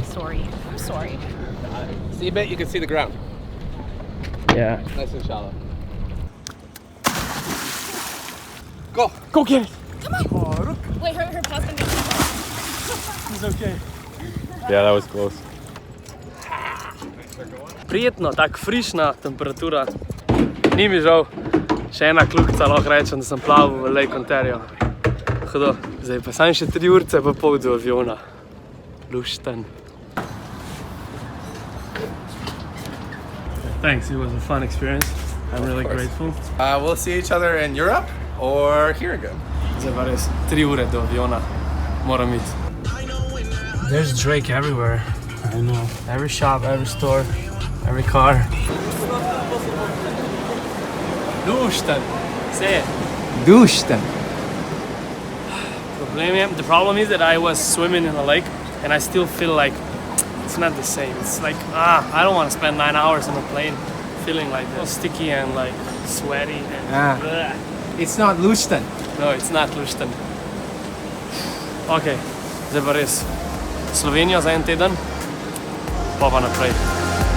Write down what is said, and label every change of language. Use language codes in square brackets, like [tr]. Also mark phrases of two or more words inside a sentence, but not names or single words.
[en] Sorry. I'm sorry. See a bit, you can see the ground. Yeah. Nice and shallow. Go! Go get it! Wait, her paws gonna get He's okay. Yeah, that was close. [sl] Prijetno, tako frišna temperatura. Ni mi žal. Še ena kljukica, lahko rečem, da sem plaval v Lake Ontario. Hudo. Zdaj pa sam še 3 urce pa pol do aviona. Lušten. [en] Thanks, it was a fun experience. I'm really grateful. We'll see each other in Europe or here again. [sl] Zdaj pa res 3 ure do aviona. Moram iti. [en] There's Drake everywhere. I know. Every shop, every store, every car. [sl] Lušten. Vse. Dušten. [en] The problem is that I was swimming in a lake and I still feel like it's not the same. It's like, I don't want to spend 9 hours on a plane feeling like this. Sticky and like sweaty and bleh. It's not lušten. No, it's not lušten. [sl] Ok, zdaj pa res Slovenijo za en teden, pa naprej.